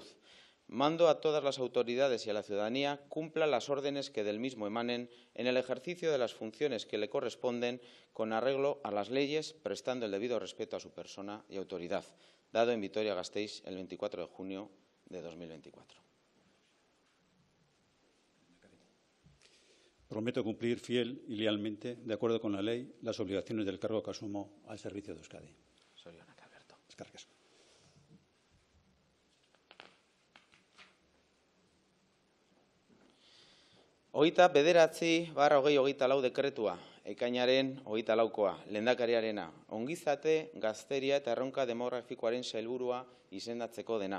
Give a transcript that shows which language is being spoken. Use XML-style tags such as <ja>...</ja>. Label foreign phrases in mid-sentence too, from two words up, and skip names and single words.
<es>Mando a todas las autoridades y a la ciudadanía cumpla las órdenes que del mismo emanen en el ejercicio de las funciones que le corresponden con arreglo a las leyes, prestando el debido respeto a su persona y autoridad, dado en Vitoria-Gasteiz el 24 de junio de 2024. Prometo cumplir fiel y lealmente, de acuerdo con la ley, las obligaciones del cargo que asumo al servicio de Euskadi.</es> <eu>Zorionak, Alberto. Eskerrik asko. Hogeita 9/2024 dekretua, ekainaren 24koa, lehendakariarena, ongizate, gazteria eta erronka demografikoaren sailburua izendatzeko dena.</eu>